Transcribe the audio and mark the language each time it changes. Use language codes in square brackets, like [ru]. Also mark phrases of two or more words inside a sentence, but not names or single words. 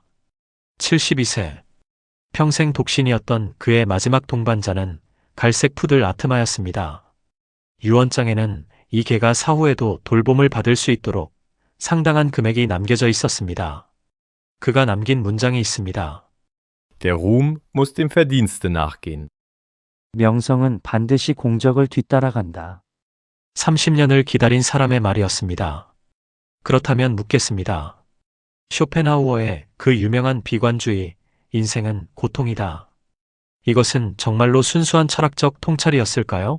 [ko] 72세. 평생 독신이었던 그의 마지막 동반자는 갈색 푸들 아트마였습니다. 유언장에는 이 개가 사후에도 돌봄을 받을 수 있도록 상당한 금액이 남겨져 있었습니다. 그가 남긴 문장이 있습니다. [de] Der Ruhm muss dem Verdienste nachgehen. [ko] 명성은 반드시 공적을 뒤따라간다. 30년을 기다린 사람의 말이었습니다. 그렇다면 묻겠습니다. 쇼펜하우어의 그 유명한 비관주의, 인생은 고통이다. 이것은 정말로 순수한 철학적 통찰이었을까요?